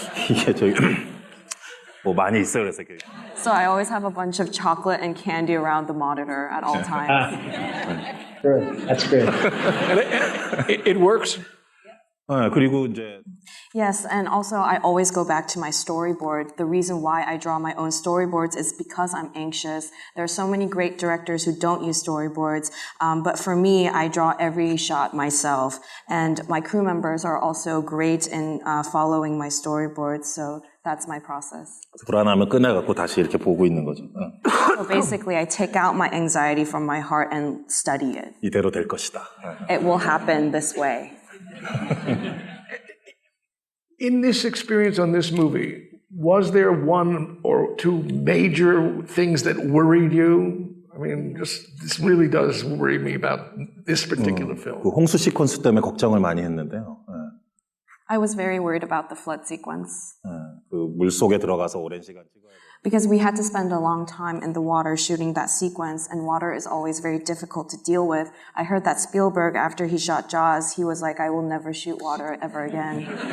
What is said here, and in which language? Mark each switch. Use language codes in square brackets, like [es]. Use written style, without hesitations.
[ko] 이게 저기 뭐 많이 있어 그래서. [en] So I always have a bunch of chocolate and candy around the monitor at all times. Good. That's good. It works? [ko] 그리고 이제 [en] Yes, and also I always go back to my storyboard. The reason why I draw my own storyboards is because I'm anxious. There are so many great directors who don't use storyboards, but for me, I draw every shot myself. And my crew members are also great in following my storyboards, so that's my process. [ko] 불안하면 꺼내갖고 다시 이렇게 보고 있는 거죠. [en] So basically, I take out my anxiety from my heart and study it. [ko] 이대로 될 것이다. [en] It will happen this way. In this experience on this movie, was there one or two major things that worried you? I mean, this really does worry me about this particular film. [ko] 그 홍수 시퀀스 때문에 걱정을 많이 했는데요. [en] I was very worried about the flood sequence. [ko] 그 물속에 들어가서 오랜 시간 찍어야 돼요. [en] Because we had to spend a long time in the water shooting that sequence, and water is always very difficult to deal with. I heard that Spielberg, after he shot Jaws, he was like, I will never shoot water ever again.